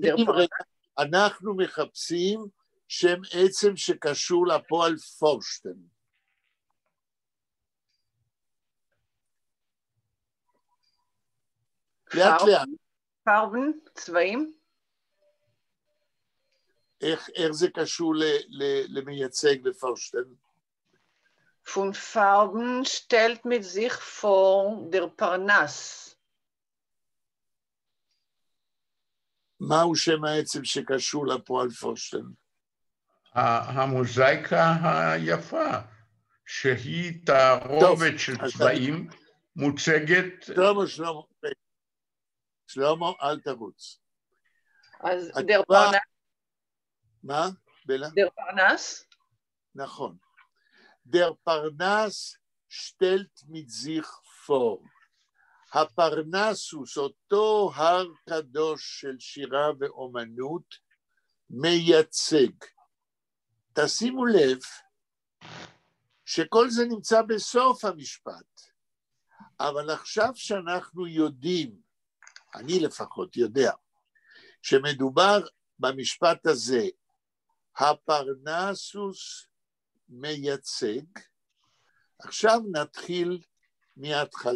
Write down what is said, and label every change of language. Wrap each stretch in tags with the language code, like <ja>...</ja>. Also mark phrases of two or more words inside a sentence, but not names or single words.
<he>אנחנו מחפשים שם עצם שקשור לפועל פורשטל. לאט לאט. פרבן, צבעים? איך זה קשור למייצג בפורשטל?</he> <de>Von Farben stellt mit sich vor der Parnass.</de> <he>מהו שם העצם שקשור לפועל פורשטל? המוזאיקה היפה, שהיא תערובת של צבעים, מוצגת... שלמה, אל תרוץ. אז</he> <de>der Parnass?</de> <he>מה, בלה?</he> <de>der Parnass? נכון. der Parnass stellt mit sich vor.</de> <he>הפרנסוס, אותו הר קדוש של שירה ואומנות, מייצג. תשימו לב שכל זה נמצא בסוף המשפט, אבל עכשיו שאנחנו יודעים, אני לפחות יודע, שמדובר במשפט הזה, הפרנסוס מייצג, עכשיו נתחיל מההתחלה.</he>